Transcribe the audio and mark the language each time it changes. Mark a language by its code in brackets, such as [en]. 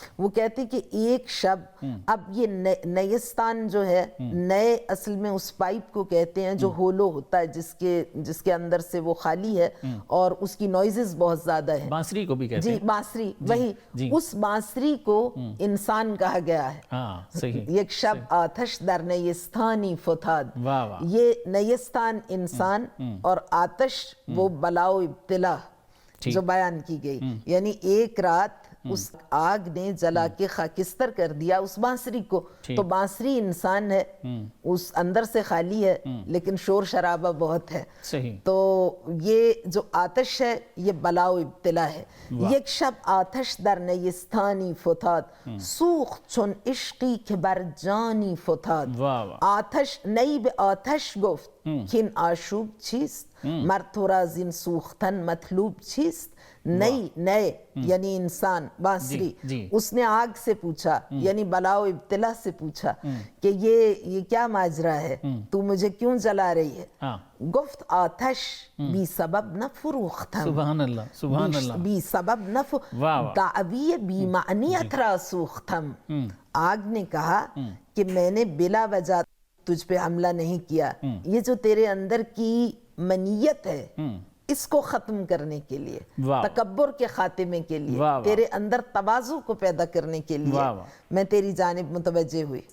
[ur] وہ کہتے کہ ایک شب, اب یہ نیستان جو ہے, نئے اصل میں اس پائپ کو کہتے ہیں جو ہولو ہوتا ہے, جس کے اندر سے وہ خالی ہے اور اس کی نوائزز بہت زیادہ ہے. بانسری کو بھی کہتے ہیں. جی بانسری, وہی اس بانسری کو انسان کہا گیا ہے. ہاں صحیح. [fa] یک شب آتش در نیستانی فتاد. [ur] واہ واہ. یہ نیستان انسان اور آتش وہ بلا و ابتلا جو بیان کی گئی, یعنی ایک رات اس آگ نے جلا کے خاکستر کر دیا اس بانسری کو. تو بانسری انسان ہے, اس اندر سے خالی ہے لیکن شور شرابہ بہت ہے. صحیح. تو یہ جو آتش ہے یہ بلا و ابتلا ہے. [fa] یک شب آتش در نیستانی فتاد, سوخت چون عشقی که بر جانی فتاد. آتش نی به آتش گفت کین آشوب چیست, مر تو را زین سوختن مطلوب چیست. [ur] نئے یعنی انسان بانسری, اس نے آگ سے پوچھا یعنی بلا و ابتلا سے پوچھا کہ یہ کیا ماجرا ہے, تو مجھے کیوں جلا رہی ہے. [fa] گفت آتش بی سبب نہ فروختم. [ar] سبحان اللہ, سبحان اللہ. [fa] بی سبب نہ دعوی بی معنیت را سوختم. [ur] آگ نے کہا کہ میں نے بلا وجہ تجھ پہ حملہ نہیں کیا, یہ جو تیرے اندر کی منیت ہے اس کو ختم کرنے کے لیے, تکبر کے خاتمے کے لیے, تیرے اندر تواضع کو پیدا کرنے کے لیے میں تیری جانب متوجہ ہوئی.